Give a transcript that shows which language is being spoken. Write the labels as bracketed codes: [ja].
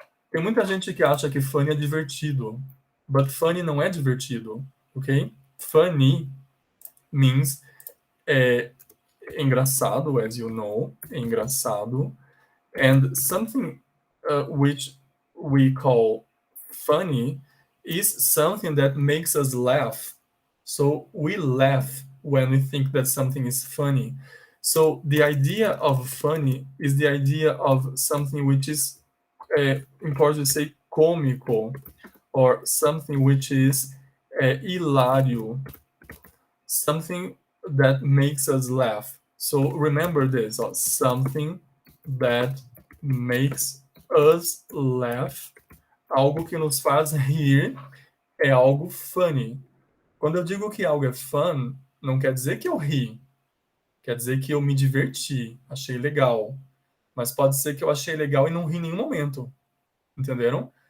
[pt] Tem muita gente que acha que funny é divertido, but funny não é divertido, ok? [en] Funny means engraçado, as you know, engraçado, and something which we call funny is something that makes us laugh. So we laugh when we think that something is funny. So the idea of funny is the idea of something which is, in Portuguese, say cômico, or something which is hilário, something that makes us laugh. So remember this, something that makes us laugh. [pt] Algo que nos faz rir é algo funny. Quando eu digo que algo é fun, não quer dizer que eu ri. Quer dizer que eu me diverti, achei legal. Mas pode ser que eu achei legal e não ri em nenhum momento. Entenderam?